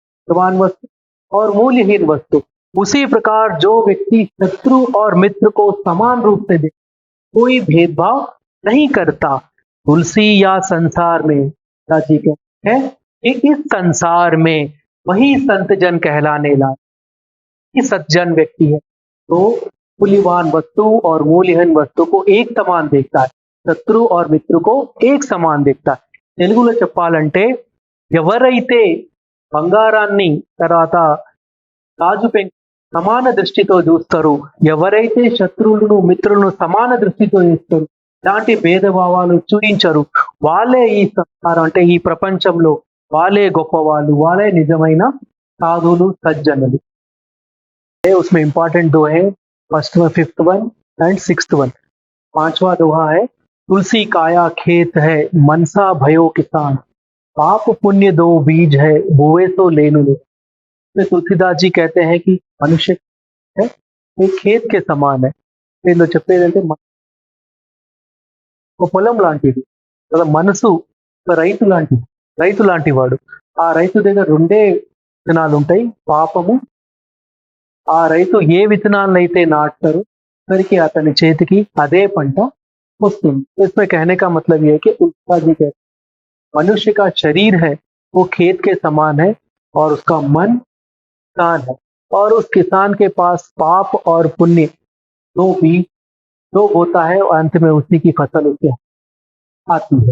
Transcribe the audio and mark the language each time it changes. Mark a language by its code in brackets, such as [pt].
[hi] समान वस्तु और मूल्यहीन वस्तु, उसी प्रकार जो व्यक्ति शत्रु और मित्र को समान रूप से देख, कोई भेदभाव नहीं करता, तुलसी या संसार में, जी कहते हैं कि इस संसार में वही संत जन कहलाने लायक सज्जन व्यक्ति है, तो मूल्यवान वस्तु और मूल्यहीन वस्तु को एक समान देखता है, शत्रु और मित्र को एक समान देखता है। [te] తెలుగులో చెప్పాలంటే ఎవరైతే బంగారాన్ని తర్వాత గాజు పెంకు సమాన దృష్టితో చూస్తారు, ఎవరైతే శత్రువులను మిత్రులను సమాన దృష్టితో చూస్తారు, ఇలాంటి భేదభావాలు చూపించరు, వాళ్ళే ఈ సంసారం అంటే ఈ ప్రపంచంలో వాళ్ళే గొప్పవాళ్ళు, వాళ్ళే నిజమైన సాధువులు సజ్జనులు। [hi] उसमें [en] important [hi] दो है, [en] First one, fifth one and sixth one. [hi] 5वां दोहा है, तुलसी काया खेत है मनसा भयो किसान, पाप पुण्य दो बीज है बोए तो लेनु लो। तो तुलसीदास जी कहते हैं कि मनुष्य है एक खेत के समान है, [te] వీళ్ళు చెప్పేదంటే ఒక పొలం లాంటిది, మనసు రైతు లాంటి వాడు, ఆ రైతు దగ్గర రెండే విత్తనాలు ఉంటాయి, పాపము, ఆ రైతు ఏ విత్తనాలను అయితే నాటుతారో సరికి అతని చేతికి అదే పంట वस्तुन। [hi] तो इसमें कहने का मतलब यह है कि तुलसीदास जी कहते मनुष्य का शरीर है वो खेत के समान है और उसका मन किसान है, और उस किसान के पास पाप और पुण्य दो बीज दो होता है और अंत में उसी की फसल उसके आती है।